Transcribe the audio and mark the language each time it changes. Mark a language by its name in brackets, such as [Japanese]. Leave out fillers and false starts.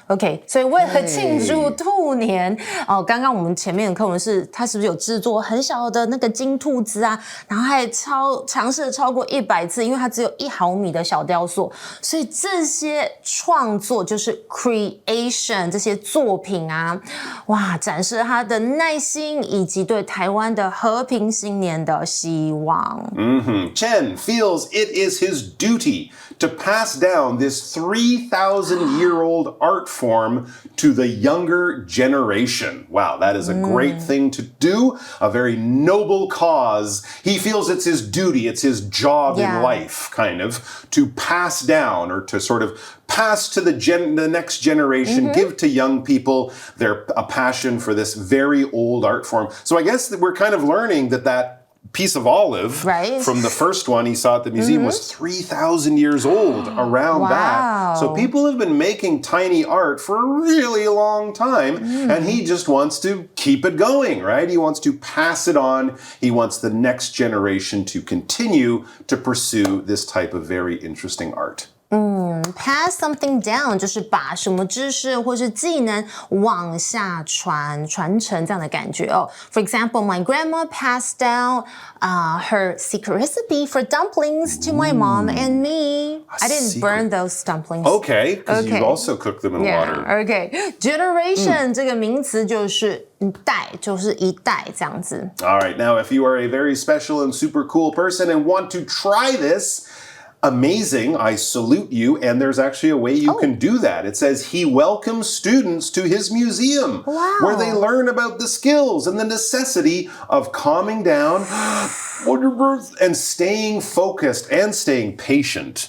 [Chinese] Okay, 所以为了庆祝兔年刚刚我们前面的课文是它是不是有制作很小的那个金兔子啊，然后还尝试了超过100次，因为它只有1毫米的小雕塑，所以这些创作就是 creation 这些作品啊，哇，展示了他的耐心以及对台湾的和平新年的希望。 [English] Chen feels it is his duty to pass down this 3,000-year-old art form to the younger generation. Wow, that is a great thing to do, a very noble cause. He feels it's his duty, it's his job in life, kind of, to pass down or to sort of pass to the next generation, give to young people a passion for this very old art form. So I guess that we're kind of learning that piece of olive from the first one he saw at the museum was 3,000 years old around that. So people have been making tiny art for a really long time and he just wants to keep it going, right? He wants to pass it on. He wants the next generation to continue to pursue this type of very interesting art. Pass something down [Chinese] 就是把什么知识或是技能往下传承这样的感觉哦。 [English] For example, my grandma passed down her secret recipe for dumplings to my mom and me. I didn't burn those dumplings. Okay, because you also cook them in water. [Chinese] Okay, generation 这个名词就是代，就是一代这样子。 [English] All right, now if you are a very special and super cool person and want to try this, amazing, I salute you, and there's actually a way you can do that. It says he welcomes students to his museum where they learn about the skills and the necessity of calming down and staying focused and staying patient.